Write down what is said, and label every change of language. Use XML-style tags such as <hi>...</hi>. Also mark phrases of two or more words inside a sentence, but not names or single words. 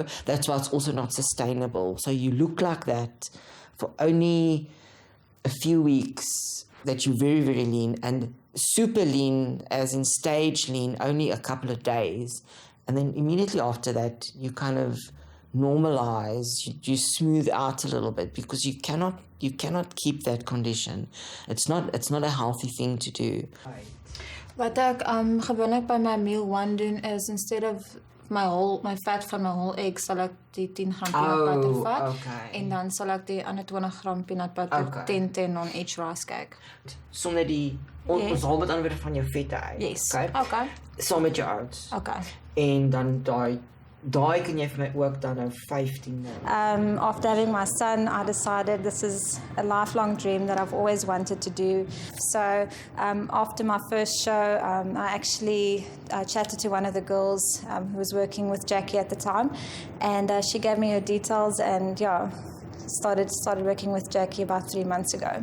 <en>That's why it's also not sustainable. So you look like that for only a few weeks, that you're very, very lean, and super lean, as in stage lean, only a couple of days. And then immediately after that, you kind of normalize, you smooth out a little bit, because you cannot keep that condition. It's not a healthy thing to do.</en> <af>Wat ek gewoonlik by my</af> <en>meal one</en> <af>doen is,</af> <en>instead of</en> <af>my vet van my</af> <en>whole egg,</en> <af>sal ek die 10 gram</af> <en>peanut butter</en> <af>vat. Okay. En dan sal ek die ander 20 gram</af> <en>peanut butter</en> <af>10</af> <en>on each rice cake.</en> <af>Sonder die ons haal met ander woorde van jou vette uit. Yes. Okay. Saam met jou oats. Okay. En dan daai kan jy vir my ook dan nou 15 neem.</af> <en>After having my son, I decided this is a lifelong dream that I've always wanted to do. So after my first show, I actually chatted to one of the girls who was working with Jacky at the time, and she gave me her details, and started working with Jacky about 3 months ago.</en>